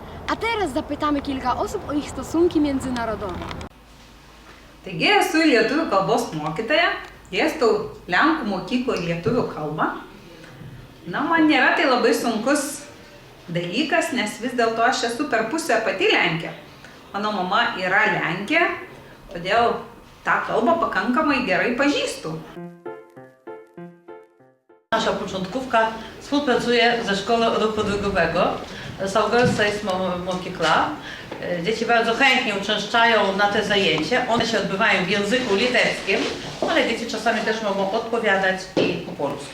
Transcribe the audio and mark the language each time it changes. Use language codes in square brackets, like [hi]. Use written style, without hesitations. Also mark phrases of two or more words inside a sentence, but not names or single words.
[pl] A teraz zapytamy kilka osób o ich stosunki międzynarodowe. [lt] Taigi esu lietuvių kalbos mokytoja, dėstau Lenkų mokykloje lietuvių kalbą. Na, man nėra tai labai sunkus dalykas, nes vis dėlto aš esu per pusę pati Lenkė. Mano mama yra Lenkė, todėl tą kalbą pakankamai gerai pažįstu. [pl] Nasza początkówka współpracuje ze Szkołą Ruchu Drogowego. Saugersa jest Mokikla. Dzieci bardzo chętnie uczęszczają na te zajęcia. One się odbywają w języku litewskim, ale dzieci czasami też mogą odpowiadać i po polsku.